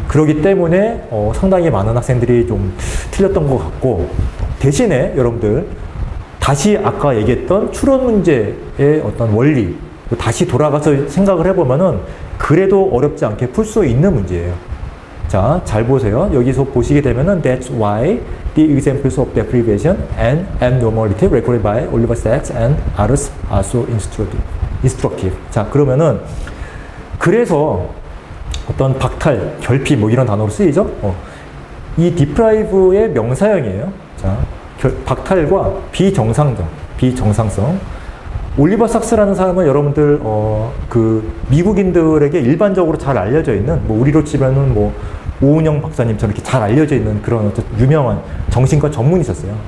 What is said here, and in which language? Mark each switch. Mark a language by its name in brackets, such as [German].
[Korean] 그렇기 때문에 상당히 많은 학생들이 좀 틀렸던 것 같고, 대신에 여러분들 다시 아까 얘기했던 추론 문제의 어떤 원리, 다시 돌아가서 생각을 해보면은 그래도 어렵지 않게 풀 수 있는 문제예요. 자, 잘 보세요. 여기서 보시게 되면은 [English] That's why the examples of deprivation and abnormality recorded by Oliver Sacks and others are so instructive. [Korean] 자, 그러면은 그래서 어떤 박탈, 결핍 뭐 이런 단어로 쓰이죠. 이 deprive의 명사형이에요. 자, 박탈과 비정상성. 올리버 삭스라는 사람은 여러분들 그 미국인들에게 일반적으로 잘 알려져 있는 뭐 우리로 치면은 뭐 오은영 박사님처럼 이렇게 잘 알려져 있는 그런 어떤 유명한 정신과 전문이셨어요.